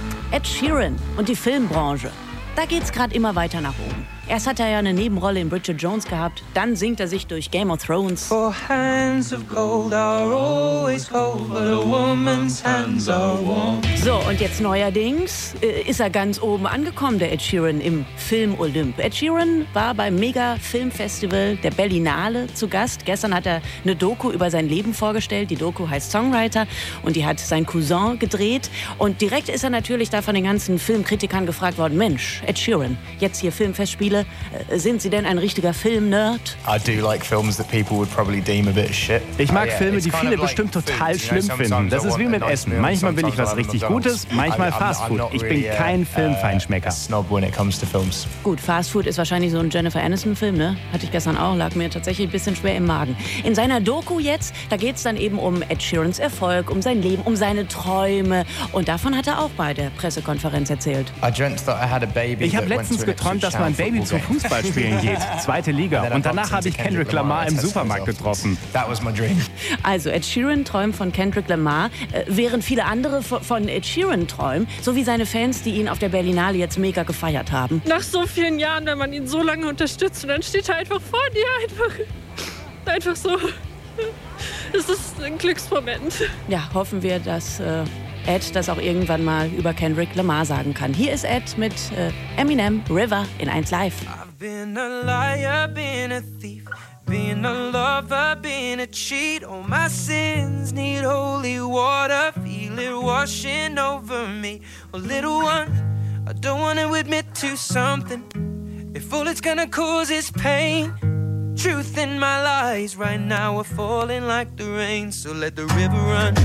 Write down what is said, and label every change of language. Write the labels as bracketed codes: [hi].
[de] Ed Sheeran und die Filmbranche. Da geht's gerade immer weiter nach oben. Erst hat er ja eine Nebenrolle in Bridget Jones gehabt, dann singt er sich durch Game of Thrones. [en] For hands of gold are always cold, but a woman's hands are warm. [de] So, und jetzt neuerdings ist er ganz oben angekommen, der Ed Sheeran, im Film-Olymp. Ed Sheeran war beim Mega-Film-Festival der Berlinale zu Gast. Gestern hat er eine Doku über sein Leben vorgestellt. Die Doku heißt Songwriter und die hat sein Cousin gedreht. Und direkt ist er natürlich da von den ganzen Filmkritikern gefragt worden. Mensch, Ed Sheeran, jetzt hier Filmfestspiel. Sind Sie denn ein richtiger Film-Nerd? [en] I do like films that people would probably deem a bit shit. [de] Ich mag Filme, die viele bestimmt total schlimm finden. Das ist wie mit Essen. Manchmal will ich was richtig Gutes, manchmal Fastfood. Ich bin kein Filmfeinschmecker. [en] Snob when it comes to films. [de] Gut, Fastfood ist wahrscheinlich so ein Jennifer Aniston-Film, ne? Hatte ich gestern auch, lag mir tatsächlich ein bisschen schwer im Magen. In seiner Doku jetzt, da geht es dann eben um Ed Sheerans Erfolg, um sein Leben, um seine Träume. Und davon hat er auch bei der Pressekonferenz erzählt. Ich habe letztens geträumt, dass mein Baby zum Fußballspielen geht. Zweite Liga. Und danach habe ich Kendrick Lamar im Supermarkt getroffen. [en] That was my dream. [de] Also Ed Sheeran träumt von Kendrick Lamar, während viele andere von Ed Sheeran träumen, so wie seine Fans, die ihn auf der Berlinale jetzt mega gefeiert haben. Nach so vielen Jahren, wenn man ihn so lange unterstützt, dann steht er einfach vor dir. Einfach so. Es ist ein Glücksmoment. Ja, hoffen wir, dass Ed das auch irgendwann mal über Kendrick Lamar sagen kann. Hier ist Ed mit Eminem, River in 1Live. [en] I've been a liar, been a thief, been a lover, been a cheat. All my sins need holy water, feel it washing over me. A little one, I don't want to admit to something. If all it's gonna cause is pain, truth in my lies right now are falling like the rain, so let the river run.